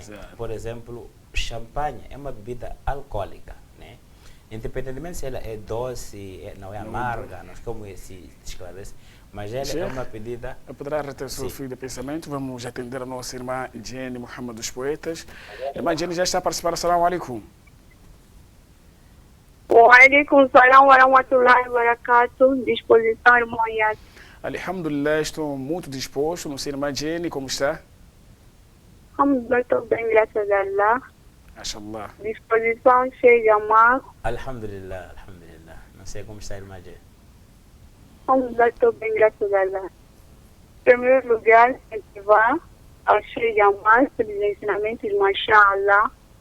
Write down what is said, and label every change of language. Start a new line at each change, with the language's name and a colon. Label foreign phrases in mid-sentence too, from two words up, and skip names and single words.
Portuguese: Por exemplo, champanhe é uma bebida alcoólica. Né? Independentemente se ela é doce, não é amarga, não sei como se esclarece, mas ela é uma bebida... Poderá reter o seu fio de pensamento. Vamos atender a nossa irmã Jenny Muhammad dos Poetas. Irmã Jenny já está a participar.
Arabic: السلام عليكم. وعليكم السلام ورحمة الله وبركاته.
Portuguese: Disposição, irmão Yas. Alhamdulillah, estou muito disposto. Não sei, irmã Jenny, como está? Alhamdulillah, estou bem, graças a Allah. Mashallah. Disposição cheia de amar.
Arabic: الحمد لله، الحمد لله.
Portuguese: Não sei como está, irmã Jenny. Alhamdulillah, estou bem, graças a Allah. Em primeiro lugar, incentivar ao cheio de amar pelos ensinamentos, mashallah.